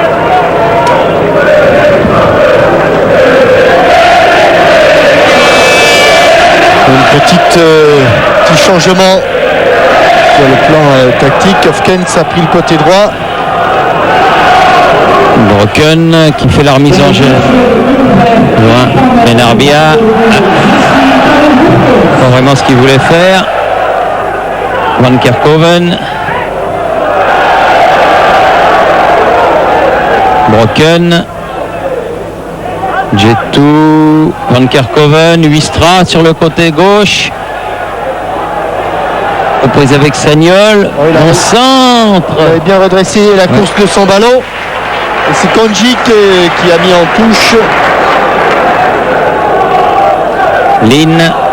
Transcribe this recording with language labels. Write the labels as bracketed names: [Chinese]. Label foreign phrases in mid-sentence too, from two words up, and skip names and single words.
[French] Une petit changement sur le plan tactique. Hofkens a pris le côté droit. Brocken qui fait la remise en jeu. Loin. Benarbia. Pas vraiment ce qu'il voulait faire. Van Kerkhoven. Brocken. Jetou. Van Kerkhoven. Huistra sur le côté gauche. Reprise avec Sagnol. il a- Bon centre. Il avait bien redressé la course de son ballon. Et c'est Konjic qui a mis en touche. Lynn.